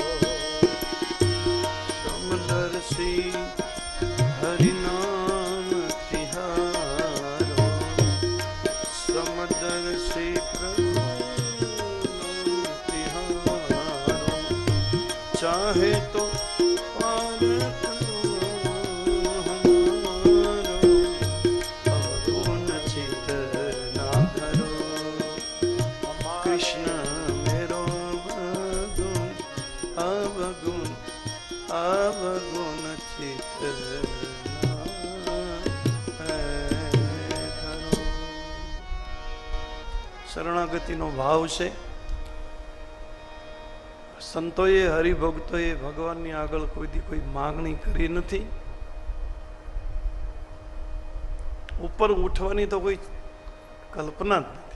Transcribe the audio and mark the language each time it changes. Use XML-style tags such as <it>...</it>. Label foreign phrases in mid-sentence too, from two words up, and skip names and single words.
<bra>समदर्शी हरि नाम तिहारो, समदर्शी प्रभु चाहे तो पार करो हमारो, अवगुण चित ना धरो. कृष्ण मेरो अवगुण अवगुण अवगुण चित ना</bra> <gu>શરણાગતિનો ભાવ છે. સંતોએ હરિભક્તોએ ભગવાનની આગળ કોઈથી કોઈ માગણી કરી નથી. ઉપર ઉઠવાની તો કોઈ કલ્પના જ નથી.</gu>